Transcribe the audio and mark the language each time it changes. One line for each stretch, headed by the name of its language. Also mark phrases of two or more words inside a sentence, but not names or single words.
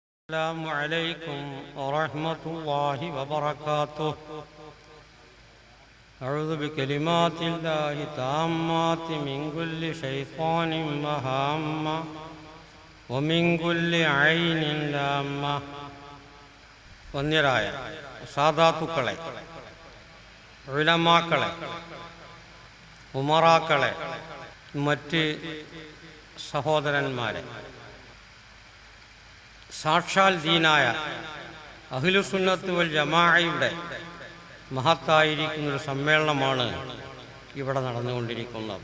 Arabic: السلام عليكم ورحمة الله وبركاته. أعوذ بكلمات الله التامات من كل شيطان وهامة ومن كل عين لامة.
Malayalam: വന്യരായ സാദാത്തുക്കളെ, ഉലമാക്കളെ, ഉമറാക്കളെ, മറ്റ് സഹോദരന്മാരെ, സാക്ഷാൽ ദീനായ
Arabic: أهل السنة والجماعة
Malayalam: മഹത്തായിരിക്കുന്നൊരു സമ്മേളനമാണ് ഇവിടെ നടന്നുകൊണ്ടിരിക്കുന്നത്.